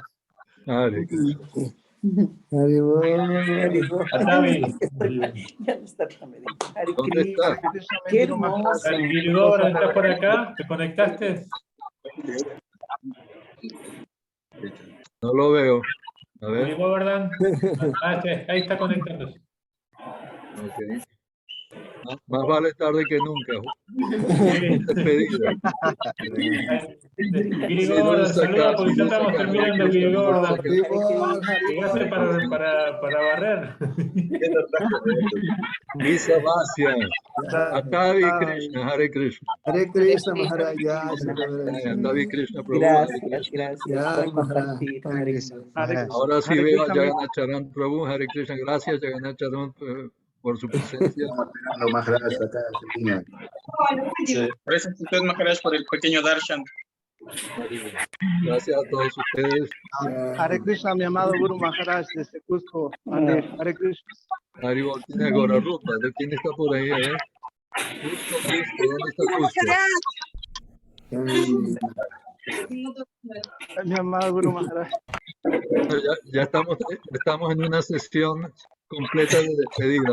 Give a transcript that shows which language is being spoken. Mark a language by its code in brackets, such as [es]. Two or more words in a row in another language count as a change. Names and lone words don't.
[es] Hare Krishna. Atavi. ¿Dónde está? Qué hermoso. Giri Gordon, ¿estás por acá? ¿Te conectaste? No lo veo. A Giri ver. Gordon. Ahí está conectándose. Okay. Más vale tarde que nunca. Despedida. Giri Gordon, saluda porque ya estamos terminando, Giri Gordon. Llegaste para barrer. Lisa Vasya. Atavi Krishna, Hare Krishna. Hare Krishna, Maharaj. Atavi Krishna, Prabhu. Gracias. Ahora sí veo a Jagannath Charan Prabhu. Hare Krishna. Gracias, Jagannath Charan, por su presencia. Estamos esperando más gracias acá en Argentina. Gracias a usted, Maharaj, por el pequeño darshan. Gracias a todos ustedes. Hare Krishna, mi amado Guru Maharaj, desde Cusco. Hare Krishna. Haribol tiene Gora Rupa. ¿De quién está por ahí? A ver. Cusco, ¿dónde está Cusco? Mi amado Guru Maharaj. Bueno, ya estamos en una sesión completa de despedida.